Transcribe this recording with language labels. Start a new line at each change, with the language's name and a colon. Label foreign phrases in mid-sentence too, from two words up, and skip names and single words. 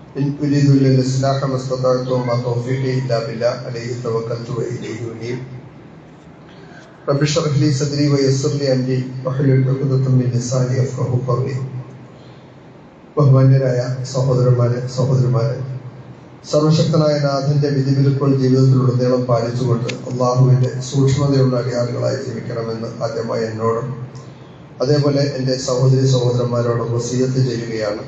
Arabic: إن أريد إلا الإصلاح ما استطعت وما توفيقي إلا بالله عليه توكلت وإليه أنيب رب اشرح لي صدري ويسر لي أمري واحلل عقدة من لساني يفقهوا قولي.
Malayalam: ബഹുമാന്യരായ സഹോദരന്മാരെ, സർവശക്തനായ നാഥന്റെ വിധിവിലക്കുകൾ ജീവിതത്തിലുടനീളം പാലിച്ചുകൊണ്ട് അള്ളാഹുവിന്റെ സൂക്ഷ്മതയുള്ള അടിയാളുകളായി ജീവിക്കണമെന്ന് ആദ്യമായി എന്നോടും അതേപോലെ എൻ്റെ സഹോദരന്മാരോടും വസിയത്ത് ചെയ്യുകയാണ്.